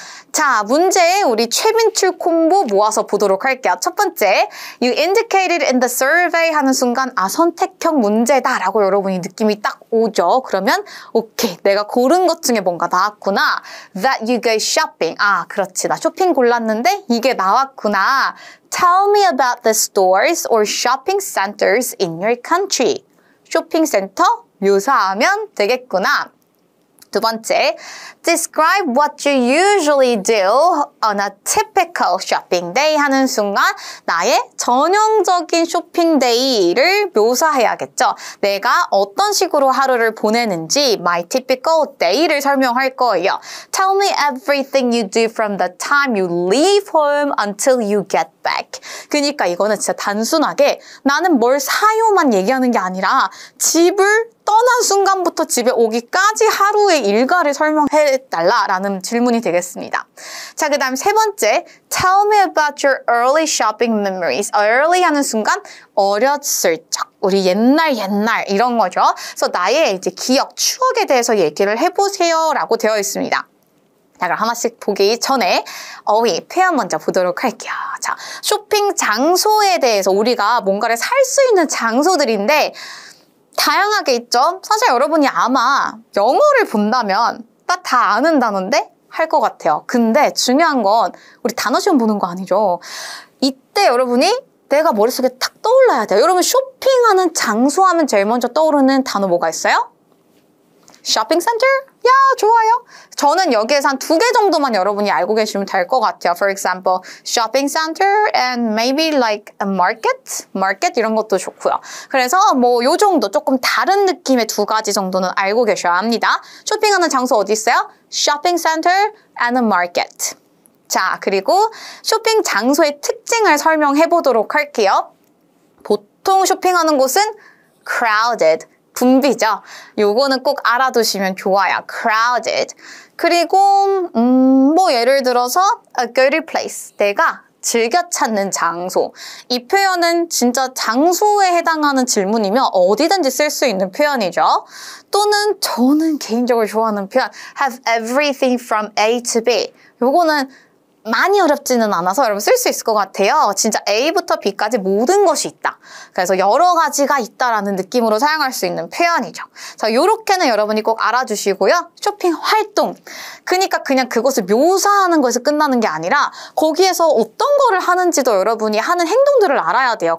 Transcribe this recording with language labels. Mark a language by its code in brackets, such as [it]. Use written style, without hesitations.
[ko] 자, 문제 우리 최빈출 콤보 모아서 보도록 할게요. 첫 번째, [en] you indicated in the survey [ko] 하는 순간 선택형 문제다라고 여러분이 느낌이 딱 오죠. 그러면 오케이, 내가 고른 것 중에 뭔가 나왔구나. [en] That you go shopping. [ko] 그렇지, 나 쇼핑 골랐는데 이게 나왔구나. [en] Tell me about the stores or shopping centers in your country. [ko] 쇼핑센터 묘사하면 되겠구나. 두 번째, [en] describe what you usually do on a typical shopping day [ko] 하는 순간 나의 전형적인 쇼핑 데이를 묘사해야겠죠. 내가 어떤 식으로 하루를 보내는지 [en] my typical day [ko] 를 설명할 거예요. [en] Tell me everything you do from the time you leave home until you get back. [ko] 그러니까 이거는 진짜 단순하게 나는 뭘 사요만 얘기하는 게 아니라 집을 떠난 순간부터 집에 오기까지 하루의 일과를 설명해달라라는 질문이 되겠습니다. 자, 그 다음 세 번째, [en] tell me about your early shopping memories. [ko] early 하는 순간 어렸을 적, 우리 옛날 이런 거죠. 그래서 나의 이제 기억, 추억에 대해서 얘기를 해보세요 라고 되어 있습니다. 자, 그럼 하나씩 보기 전에 이 표현 먼저 보도록 할게요. 자, 쇼핑 장소에 대해서 우리가 뭔가를 살 수 있는 장소들인데 다양하게 있죠? 사실 여러분이 아마 영어를 본다면 나 다 아는 단어인데? 할 것 같아요. 근데 중요한 건 우리 단어 시험 보는 거 아니죠? 이때 여러분이 내가 머릿속에 탁 떠올라야 돼요. 여러분 쇼핑하는 장소 하면 제일 먼저 떠오르는 단어 뭐가 있어요? 쇼핑센터? 야, 좋아요. 저는 여기에서 한 2개 정도만 여러분이 알고 계시면 될 것 같아요. [en] For example, shopping center and maybe like a market? [ko] market 이런 것도 좋고요. 그래서 뭐 요 정도 조금 다른 느낌의 2가지 정도는 알고 계셔야 합니다. 쇼핑하는 장소 어디 있어요? [en] shopping center and a market. [ko] 자, 그리고 쇼핑 장소의 특징을 설명해 보도록 할게요. 보통 쇼핑하는 곳은 crowded. 붐비죠. 요거는 꼭 알아두시면 좋아요. crowded. 그리고 뭐 예를 들어서 a go-to place. 내가 즐겨 찾는 장소. 이 표현은 진짜 장소에 해당하는 질문이면 어디든지 쓸 수 있는 표현이죠. 또는 저는 개인적으로 좋아하는 표현 [en] have everything from A to B. [ko] 요거는 많이 어렵지는 않아서 여러분 쓸 수 있을 것 같아요. 진짜 A부터 B까지 모든 것이 있다. 그래서 여러 가지가 있다라는 느낌으로 사용할 수 있는 표현이죠. 자, 요렇게는 여러분이 꼭 알아주시고요. 쇼핑 활동. 그러니까 그냥 그것을 묘사하는 것에서 끝나는 게 아니라 거기에서 어떤 거를 하는지도 여러분이 하는 행동들을 알아야 돼요.